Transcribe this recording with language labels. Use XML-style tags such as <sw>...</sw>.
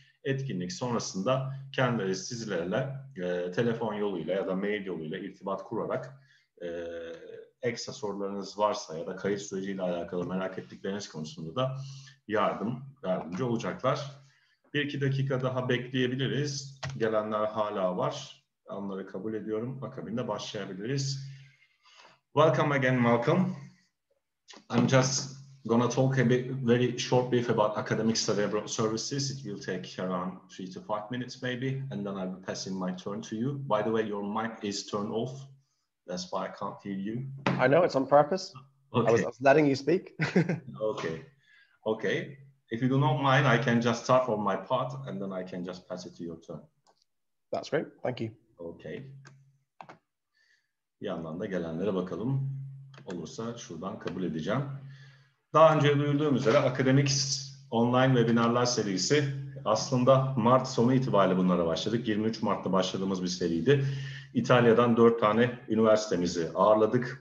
<tr>Etkinlik sonrasında kendileri sizlerle telefon yoluyla ya da mail yoluyla irtibat kurarak ekstra sorularınız varsa ya da kayıt süreciyle alakalı merak ettikleriniz konusunda da yardımcı olacaklar. 1-2 dakika daha bekleyebiliriz. Gelenler hala var. Onları kabul ediyorum. Akabinde başlayabiliriz.</tr> <en>Welcome again, Malcolm. I'm just going to talk a very short brief about academic study services. It will take around 3 to 5 minutes maybe, and then I will pass in my turn to you. By the way, your mic is turned off. That's why I can't hear you. I know, it's on purpose. Okay. I was letting you speak. Okay. If you do not mind, I can just start from my part, and then I can just pass it to your turn. That's great. Thank you. Okay.</en> <tr>Bir yandan da gelenlere bakalım. Olursa şuradan kabul edeceğim. Daha önce duyurduğum üzere Academix online webinarlar serisi aslında Mart sonu itibariyle bunlara başladık. 23 Mart'ta başladığımız bir seriydi. İtalya'dan 4 tane üniversitemizi ağırladık.</tr>